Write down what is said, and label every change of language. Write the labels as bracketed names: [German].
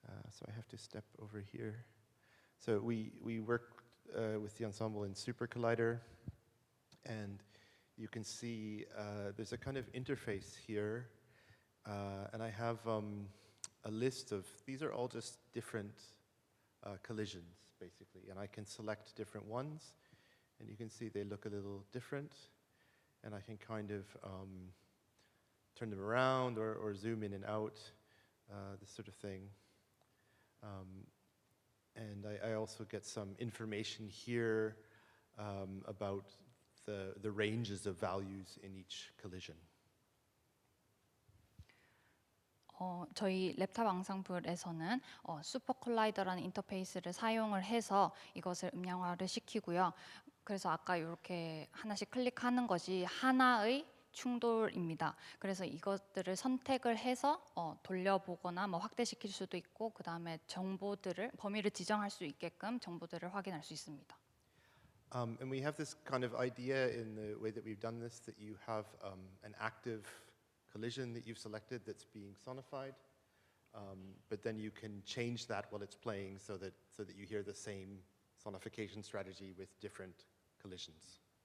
[English] So I have to step over here. So we work with the ensemble in Super Collider, and you can see there's a kind of interface here, and I have a list of, these are all just different collisions, basically, and I can select different ones, and you can see they look a little different, and I can kind of turn them around or zoom in and out, this sort of thing. And I also get some information here about the ranges of values in each collision. [Korean] 저희 랩탑 앙상블에서는 슈퍼 콜라이더라는 인터페이스를 사용을 해서 이것을 음량화를 시키고요. 그래서 아까 이렇게 하나씩 클릭하는 것이 하나의 충돌입니다. 그래서 이것들을 선택을 해서 돌려보거나 확대시킬 수도 있고, 그 다음에 범위를 지정할 수 있게끔 정보들을 확인할 수 있습니다. [English] And we have this kind of idea in the way that we've done this, that you have an active collision that you've selected that's being sonified, but then you can change that while it's playing so that you hear the same sonification strategy with different collisions.